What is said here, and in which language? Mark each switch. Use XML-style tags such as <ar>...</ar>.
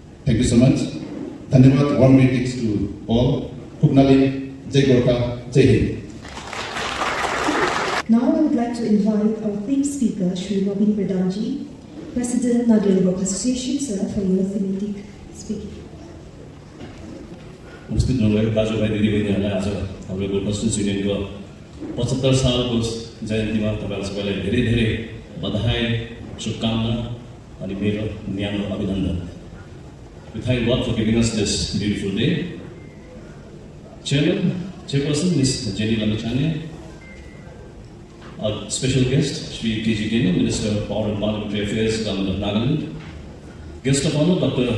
<en>Thank you so much. Dhanyavad, warm greetings to all. Khubnalim, Jai Gorkha, Jai Hind. Now I would like to invite our theme speaker, Shri Nobin Pradhanji, President Nagaland Gorkha Association, sir, for your thematic speaking.</en> <ne>उपस्थित हुनुभएको दाजुभाइ दिदीबहिनीहरूलाई आज हाम्रो Gorkha students युनियनको 75 सालको जयन्तीमा तपाईँहरू सबैलाई धेरै धेरै बधाई, शुभकामना अनि मेरो न्यानो अभिनन्दन.</ne> <en>We thank God for giving us this beautiful day. Chairperson Ms. Jenny Lamechane, our special guest Shri K.G. Minister of Power and Parliamentary Affairs, Government of Nagaland. Guest of honor Dr.</en>